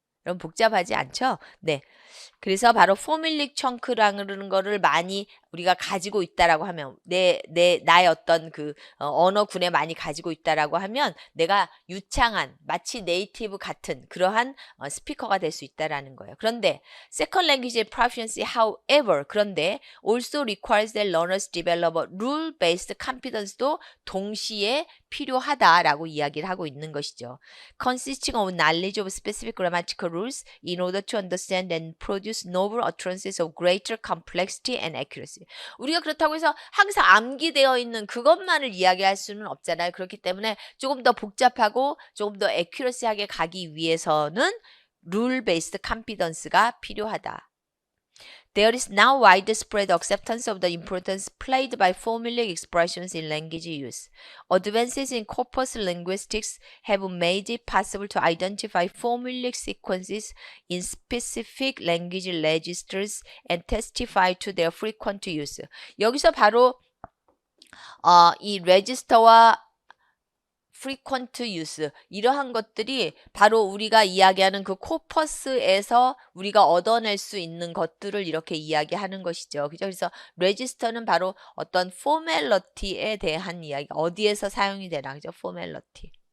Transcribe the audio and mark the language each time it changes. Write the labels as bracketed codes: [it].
[ko] 여러분 복잡하지 않죠? 네. 그래서 바로 포뮬릭 청크라는 거를 많이 우리가 가지고 있다라고 하면 나의 어떤 그 언어군에 많이 가지고 있다라고 하면 내가 유창한 마치 네이티브 같은 그러한 스피커가 될 수 있다라는 거예요. 그런데 [en] second language proficiency however 그런데 also requires that learners develop a rule based competence도 [ko] 동시에 필요하다라고 이야기를 하고 있는 것이죠. [en] Consisting of knowledge of specific grammatical rules in order to understand and produce novel utterances of greater complexity and accuracy. [ko] 우리가 그렇다고 해서 항상 암기되어 있는 그것만을 이야기할 수는 없잖아요. 그렇기 때문에 조금 더 복잡하고 조금 더 accuracy하게 가기 위해서는 rule based competence가 필요하다. [en] There is now widespread acceptance of the importance played by formulaic expressions in language use. Advances in corpus linguistics have made it possible to identify formulaic sequences in specific language registers and testify to their frequent use. [ko] 여기서 바로 이 레지스터와 [en] frequent use [ko] 이러한 것들이 바로 우리가 이야기하는 그 코퍼스에서 우리가 얻어낼 수 있는 것들을 이렇게 이야기하는 것이죠. 그죠? 그래서 레지스터는 바로 어떤 포멀러티에 대한 이야기 어디에서 사용이 되나 그죠? 포멀러티.